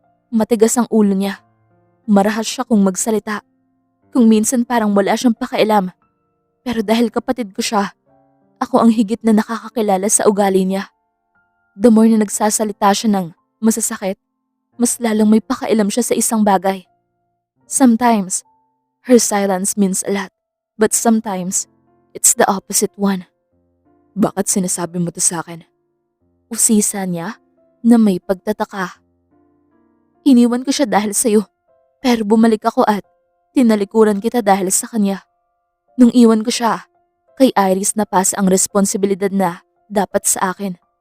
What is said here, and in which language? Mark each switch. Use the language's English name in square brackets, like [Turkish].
[Filipino] Matigas ang ulo niya. Marahas siya kung magsalita. Kung minsan parang wala siyang pakialam. Pero dahil kapatid ko siya, ako ang higit na nakakakilala sa ugali niya. [English] The more [Filipino] na nagsasalita siya ng masasakit, mas lalong may pakailam siya sa isang bagay. [English] Sometimes, her silence means a lot, but sometimes, it's the opposite one. [Filipino] Bakit sinasabi mo to sa akin? Usisa niya na may pagtataka. Iniwan ko siya dahil sa'yo, pero bumalik ako at tinalikuran kita dahil sa kanya. Nung iwan ko siya, kay Iris napasa ang responsibilidad na dapat sa akin.